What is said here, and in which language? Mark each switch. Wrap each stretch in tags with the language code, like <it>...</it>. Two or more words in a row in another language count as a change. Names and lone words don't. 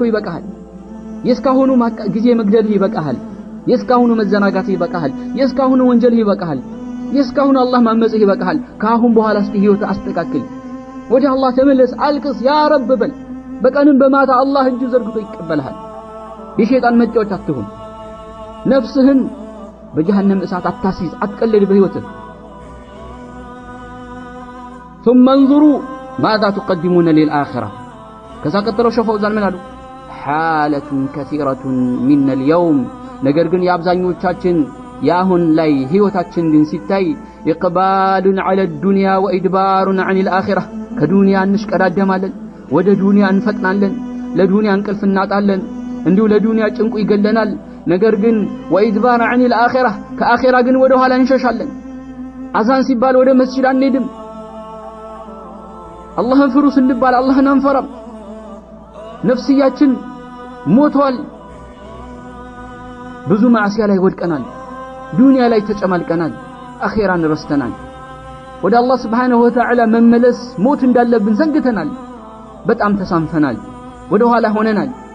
<am>ይበቃሃል። የእስካሁኑ ጊዜ መግደልህ ይበቃሃል። የእስካሁኑ መዘናጋትህ ይበቃሃል። የእስካሁኑ ወንጀልህ ይበቃሃል። የእስካሁኑ አላህ ማመጽህ ይበቃሃል። ከአሁን በኋላ እስቲ ህይወት አስተካክል፣ ወደ አላህ ተመለስ፣ አልቅስ፣</am> <ar>يا رب</ar> <am>በል። በቀንም በማታ አላህ እጁ ዘርግቶ ይቀበልሃል። የሸይጣን መጫወቻ አትሁን። ነፍስህን በጀሃነም እሳት አታሲዝ፣ አትቀልድ በህይወትህ።</am> <ar>ثم انظروا ماذا تقدمون للآخرة።</ar> <am>ከዛ ቀጥለው ሸፈውዛን ምን አሉ?</am> <ar>حالة كثيرة من اليوم።</ar> <am>ነገር ግን የአብዛኞቻችን ያሁን ላይ ህይወታችን ግን ሲታይ إقبال</am> <ar>على الدنيا وإدبار عن الآخرة።</ar> <am>ከዱንያ እንሽቀዳደማለን፣ ወደ ዱንያ እንፈጥናለን፣ ለዱንያ እንቅልፍ እናጣለን፣ እንዲሁ ለዱንያ ጭንቁ ይገለናል። ነገር ግን</am> <ar>وإدبار عن الآخرة</ar> <am>ከአኺራ ግን ወደ ኋላ እንሸሻለን። አዛን ሲባል ወደ መስጂድ አንሄድም። አላህን ፍሩ ስንባል አላህን አንፈራም። ነፍስያችን ሞቷል። ብዙ ማዕሲያ ላይ ወድቀናል። ዱንያ ላይ ተጨማልቀናል። አኺራን ረስተናል። ወደ አላህ</am> <ar>سبحانه وتعالى</ar> <am>መመለስ ሞት እንዳለብን ዘንግተናል። በጣም ተሳንፈናል። ወደ ኋላ ሆነናል።</am>